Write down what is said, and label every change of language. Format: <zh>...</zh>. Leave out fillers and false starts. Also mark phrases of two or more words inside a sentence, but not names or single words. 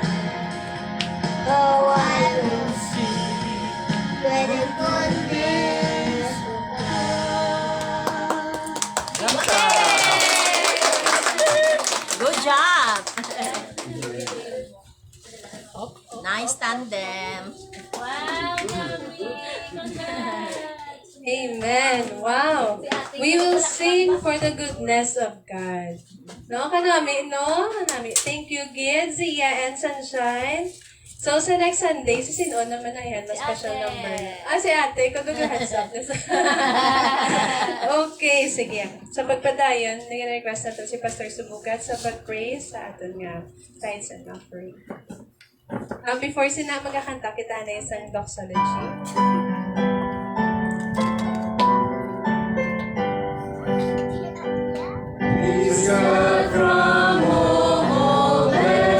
<en>Oh, I will sing with the goodness of God. Good job! Nice tandem. Amen. Wow. We will sing for the goodness of God.</en> <hil>No, kanami, no? Kanami.</hil> <en>Thank you, Gid, Zia, and Sunshine.</en> <tl>So, sa</tl> <en>next Sunday,</en> <tl>si Sinon naman na yan, mas</tl> <en>special number.</en> <tl>Si ate, kagagaheads up. Okay, sige.</tl> <hil>Sa pagpadayon, nag-request natin si Pastor Subugat sa pag-praise sa aton nga</hil> <en>tithes and offering.</en> <hil>Before sila magkakanta, kita na isang doxology.</hil> <en>Praise God from all</en>